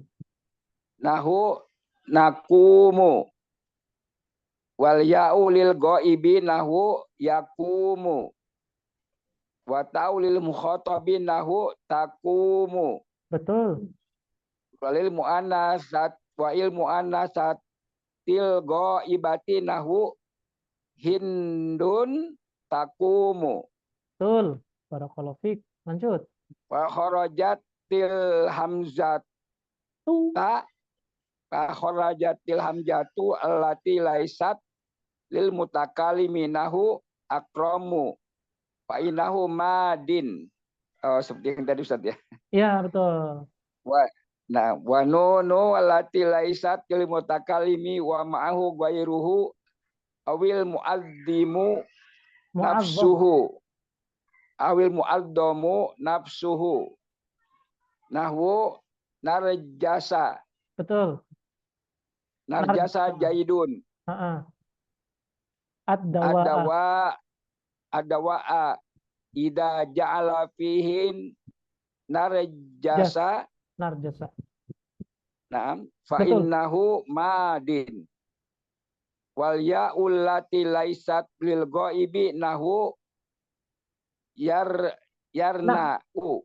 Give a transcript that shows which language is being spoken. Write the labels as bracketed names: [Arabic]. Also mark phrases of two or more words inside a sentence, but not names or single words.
[Arabic] نحو نقوم والياء للغائب نحو يقوم والتاء للمخاطب نحو تقوم [Indonesian] Betul. [Arabic] وللمؤنثة وإل المؤنثة الغائبة نحو هند تقوم Betul. بارك الله فيك. [Indonesian] Lanjut. [Arabic] وخرجت الهمزة [Indonesian] Tuh. [Arabic] خرجت الهمزة التي ليست للمتكلم نحو أكرم فإنه ماض. [Indonesian] Oh, seperti yang tadi Ustaz ya. Ya, betul. [Arabic] والنون التي ليست للمتكلم ومعه غيره أو المعظم Mu'azzam. نفسه أو المعظم نفسه نحو نرجس [Indonesian] Betul. [Arabic] نرجس جيد Heeh. Ad-dawa'a. الدواء إذا جعل فيهن نرجس Narjasa. نعم ف [Indonesian] Betul. [Arabic] إنه ماض والياء التي ليست للغائب نحو يرنأ